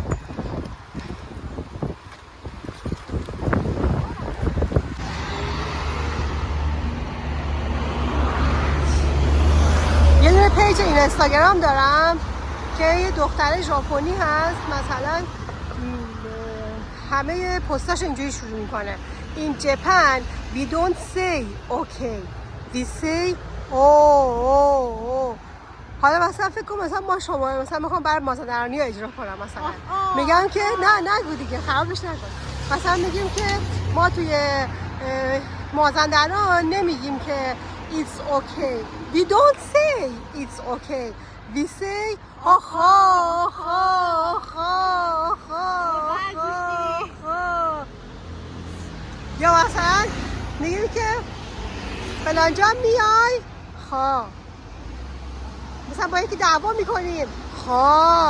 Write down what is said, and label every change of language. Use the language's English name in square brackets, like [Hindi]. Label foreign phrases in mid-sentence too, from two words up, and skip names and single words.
[Persian] یه دونه پیج این اینستاگرام دارم که یه دختر ژاپنی هست، مثلا همه پستاش اینجوری شروع میکنه: [English] In Japan we don't say okay, we say oh. [Persian] حالا مثلا فکر کنم مثلا ما شما مثلا میخوام برای مازندرانی ها اجرا کنم، مثلا میگم که نه نگو دیگه، خرابش نکن. مثلا میگیم که ما توی مازندران نمیگیم که [English] it's okay, we don't say it's okay, we say [Persian] آخا. یا مثلا میگیم که فلانجا میای خا، مثلا با یکی دعوا میکنیم خا.